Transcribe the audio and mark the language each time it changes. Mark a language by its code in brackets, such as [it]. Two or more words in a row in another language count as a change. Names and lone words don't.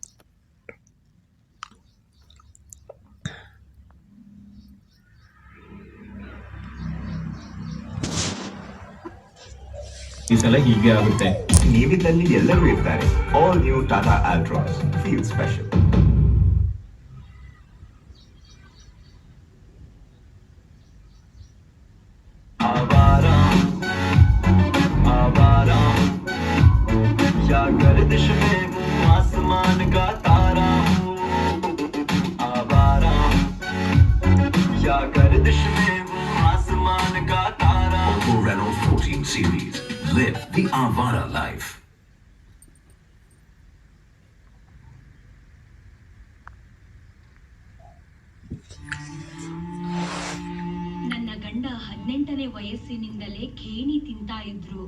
[kn] ಈ ಸಲ ಹೀಗೆ ಆಗುತ್ತೆ. ನೀವಿದ್ದಲ್ಲಿ ಎಲ್ಲರೂ ಇರ್ತಾರೆ. [en] All new Tata Altroz feel special. [hi] या गर्दिश में हूँ आसमान का तारा हूँ, आवारा या गर्दिश में हूँ आसमान का तारा. [en] Oppo Reno 14 series. Live the Avara life. [kn] ನನ್ನ ಗಂಡ 18ನೇ ವಯಸ್ಸಿನಿಂದಲೇ ಖೇಣಿ ತಿಂತಾ ಇದ್ರು.